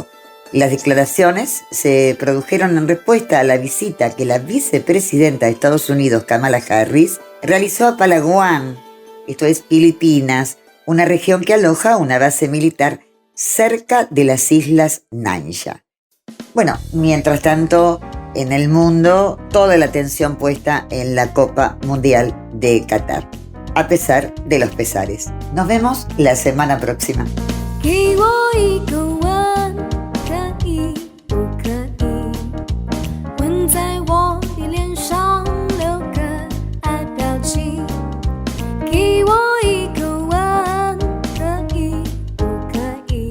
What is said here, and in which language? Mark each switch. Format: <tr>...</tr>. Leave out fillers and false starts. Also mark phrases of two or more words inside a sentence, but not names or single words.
<es>Las declaraciones se produjeron en respuesta a la visita que la vicepresidenta de Estados Unidos, Kamala Harris, realizó a Palawan, esto es Filipinas, una región que aloja una base militar cerca de las islas Nansha. Bueno, mientras tanto, en el mundo, toda la atención puesta en la Copa Mundial de Qatar, a pesar de los pesares. Nos vemos la semana próxima.</es> <zh>给我一个吻，可以不可以？吻在我的脸上，留个爱表情。给我一个吻，可以不可以？</zh>